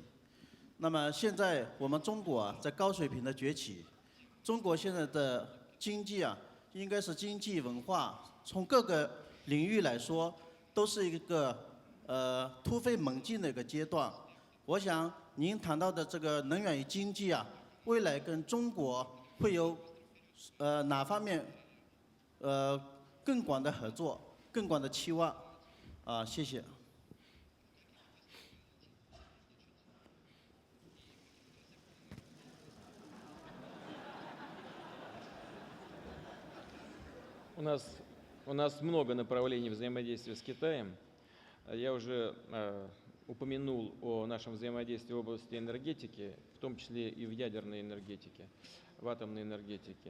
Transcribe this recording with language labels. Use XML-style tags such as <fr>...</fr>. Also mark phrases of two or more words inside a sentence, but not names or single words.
<zh>那么现在我们中国啊在高水平的崛起，中国现在的经济啊应该是经济文化从各个领域来说都是一个突飞猛进的一个阶段。我想您谈到的这个能源与经济啊，未来跟中国会有哪方面更广的合作、更广的期望啊？谢谢。</zh> <ru>У нас много направлений взаимодействия с Китаем. Я уже упомянул о нашем взаимодействии в области энергетики, в том числе и в ядерной энергетике, в атомной энергетике.</ru>